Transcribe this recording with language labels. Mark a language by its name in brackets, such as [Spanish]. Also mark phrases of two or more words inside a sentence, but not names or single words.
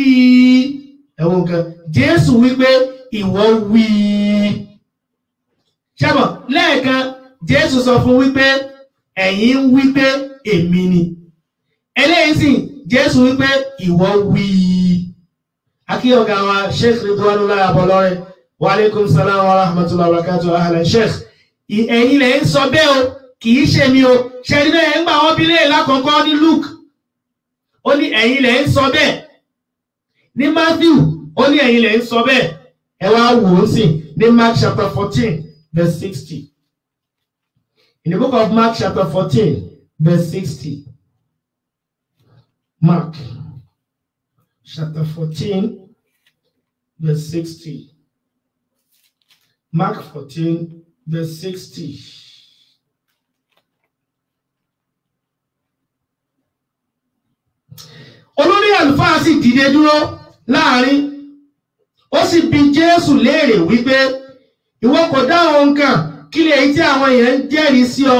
[Yoruba] Ẹ̀wọ̀n kan, Jésù wí pé ìwọ wí. Ṣẹ́bọ̀ lẹ́ẹ̀kan, Jésù sọ fún wípé ẹ̀yin ń wí pé èmi ni. Eléyìí sì, Jésù wí pé ìwọ wí. Akí ọ̀gá wa [Arabic] Sheikh Ridwanullahi Abolore, وعليكم السلام ورحمة الله وبركاته, ahlan Sheikh. [Yoruba] Ẹ̀yin lẹ ń sọ bẹ́ẹ̀ o, kì í ṣe mi o. Ṣẹ́ni náà ń gbà wọ́n bí lè lákọ̀ọ́kọ́ ní Luke. Ó ní ẹ̀yin lẹ ń sọ bẹ́ẹ̀. Ní Matthew, ó ní ẹ̀yin lẹ ń sọ bẹ́ẹ̀. Ẹ wá wò ó sì ní Mark [English] chapter 14, verse 60. In the book of Mark chapter 14, verse 60. Mark chapter 14, verse 60. Mark 14, verse 60. [Yoruba] Olórí àlùfáà sì sì dìde dúró láàrin, ó sì bi Jésù léèrè wípé ìwọ kò dá ohun kan, kí lèyí tí àwọn èèyàn ń jẹ́rìí sí ọ?